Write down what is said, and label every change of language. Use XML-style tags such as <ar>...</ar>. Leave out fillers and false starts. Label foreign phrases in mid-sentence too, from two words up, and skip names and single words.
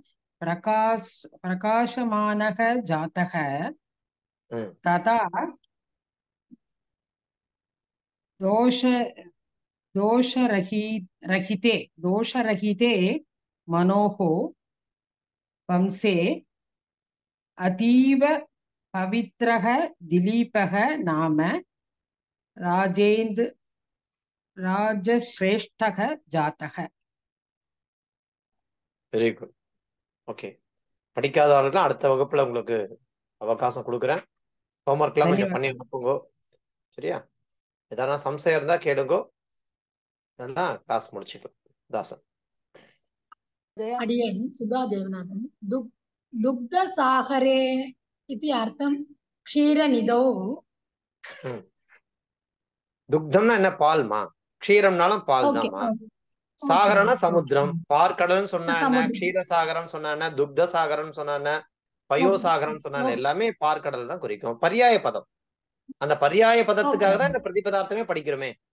<sa>प्रकाशमानः जातः तथा दोषरहिते मनोः वंशे अतीव पवित्रः दिलीपः नाम राजश्रेष्ठः जातः.</sa> <en>very good.</en> <ta>ஓகே, படிக்காதவர்கள் அடுத்த வகுப்புல உங்களுக்கு அவகாசம் கொடுக்குறேன். ஹோம்ஒர்க்லாம் கொஞ்சம் பண்ணி அனுப்புங்க, சரியா? ஏதாவது சம்சயம் இருந்தா கேளுங்க, நல்லா கிளாஸ் முடிச்சுக்கலாம். தாசன். அடியேன் சுதா தேவநாதன்.</ta> <sa>दुग्धसागरे इति अर्थं क्षीरनिधौ.</sa> <ta>துக்தம்னா என்ன? பால்மா. க்ஷீரம்னாலும் பால் தான்மா. சாகரம்னா சமுத்திரம். பார்க்கடல்னு சொன்னா என்ன? க்ஷீரசாகரம் சொன்னா என்ன? துக்த சாகரம் சொன்னா என்ன? பயோசாகரம் சொன்னா எல்லாமே பார்க்கடல் தான் குறிக்கும். பர்யாய பதம். அந்த பர்யாய பதத்துக்காக தான் இந்த பிரதிபதார்த்தமே படிக்கிறோமே.</ta>